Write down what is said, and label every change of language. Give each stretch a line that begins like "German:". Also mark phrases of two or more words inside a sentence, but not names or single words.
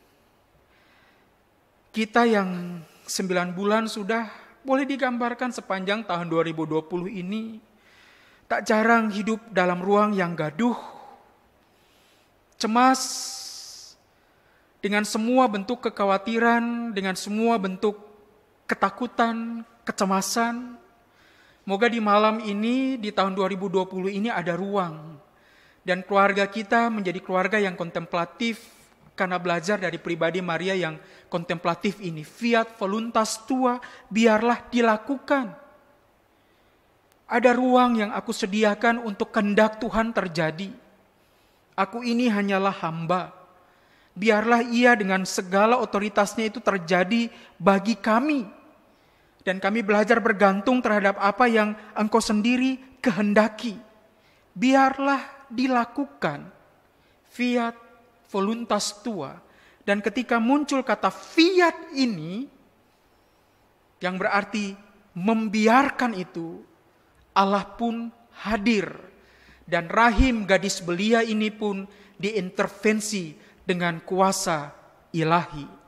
Indonesian: Kita yang 9 bulan sudah boleh digambarkan sepanjang tahun 2020 ini, tak jarang hidup dalam ruang yang gaduh, cemas, dengan semua bentuk kekhawatiran, dengan semua bentuk ketakutan, kecemasan. Moga di malam ini, di tahun 2020 ini ada ruang. Dan keluarga kita menjadi keluarga yang kontemplatif, karena belajar dari pribadi Maria yang kontemplatif ini.
Latin: Fiat voluntas tua,
Indonesian: biarlah dilakukan. Ada ruang yang aku sediakan untuk kehendak Tuhan terjadi. Aku ini hanyalah hamba. Biarlah ia dengan segala otoritasnya itu terjadi bagi kami. Dan kami belajar bergantung terhadap apa yang Engkau sendiri kehendaki. Biarlah dilakukan.
Latin: Fiat voluntas tua.
Indonesian: Dan ketika muncul kata fiat ini, yang berarti membiarkan itu, Allah pun hadir. Dan rahim gadis belia ini pun diintervensi dengan kuasa ilahi.